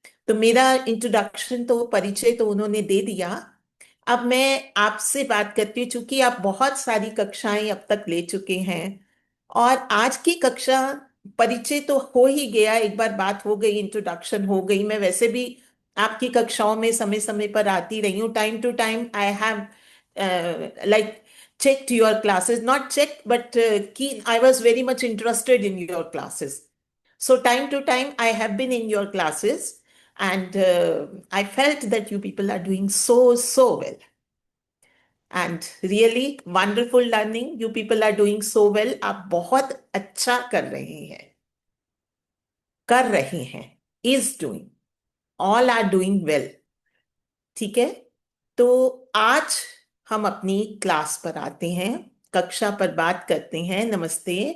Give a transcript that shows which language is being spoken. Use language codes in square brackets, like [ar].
[hi] तो मेरा इंट्रोडक्शन, तो परिचय तो उन्होंने दे दिया। अब मैं आपसे बात करती हूँ, चूंकि आप बहुत सारी कक्षाएं अब तक ले चुके हैं। और आज की कक्षा, परिचय तो हो ही गया, एक बार बात हो गई, इंट्रोडक्शन हो गई। मैं वैसे भी आपकी कक्षाओं में समय समय पर आती रही हूँ। [en] Time to time I have like checked your classes, not checked, but I was very much interested in your classes. So time to time, I have been in your classes, and I felt that you people are doing so, so well. And really wonderful learning. You people are doing so well. [hi] आप बहुत अच्छा कर रहे हैं, [en] is doing. All are doing well. [hi] ठीक है? तो आज हम अपनी क्लास पर आते हैं, कक्षा पर बात करते हैं। नमस्ते।